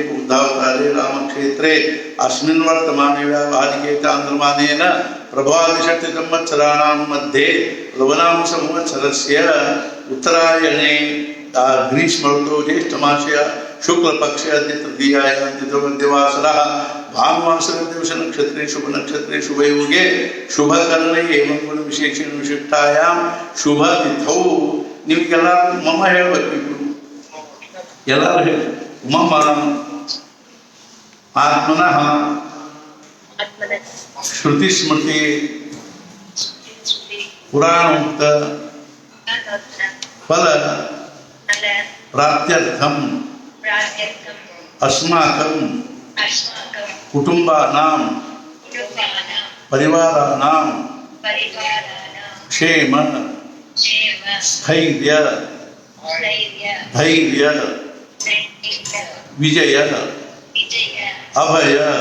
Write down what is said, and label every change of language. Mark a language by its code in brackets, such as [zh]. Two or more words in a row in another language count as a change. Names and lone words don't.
[sa] ಬುದ್ಧಾವತಾರೆ ರಾಮಕ್ಷೇತ್ರೆ ಅಸ್ಮಿನ್ ವರ್ತಮಾನೆ ವ್ಯಾವಹಾರಿಕೆ ಚಾಂದ್ರಮಾನೇನ ಪ್ರಭಾದಿಷಟ್ಟಿ ಸಂವತ್ಸರಾಣಾಂ ಮಧ್ಯೆ ಲವನಾಮ ಸಂವತ್ಸರಸ್ಯ ಉತ್ತರಾಯಣೆ ಗ್ರೀಷ್ಮ ಋತು ಜ್ಯೇಷ್ಠಮಾಸಯ ಶುಕ್ಲ ಪಕ್ಷ ಅದ್ಯ ತೃತೀಯಾಯಾಂ ದ್ವಿತೀಯವಾಸರಃ ಭಾನುವಾಸರ ದಿವಸ ನಕ್ಷತ್ರೇ ಶುಭ ನಕ್ಷತ್ರೇ ಶುಭಯೋಗೆ ಶುಭಕರ್ಣೇ ಏವಂ ಗುಣ ವಿಶೇಷೇಣ ವಿಶಿಷ್ಟಾಯಾಂ ಶುಭ ತಿಥೌ. [kn] ನಿಮಗೆಲ್ಲ ಮಮ್ಮ ಹೇಳ್ಬೇಕು. ಎಲ್ಲರೂ ಹೇಳಿ. [sa] ಮಮ್ಮ ಆತ್ಮನಃ ಶ್ರುತಿ ಸ್ಮೃತಿ ಪುರಾಣೋಕ್ತ ಫಲ ಪ್ರಾಪ್ತ್ಯರ್ಥಂ ಅಸ್ಮಾಕಂ ಕುಟುಂಬಾನಾಂ ಪರಿವಾರಾನಾಂ ಕ್ಷೇಮ ಸ್ಥೈರ್ಯ ಧೈರ್ಯ ವಿಜಯ ಅಭಯ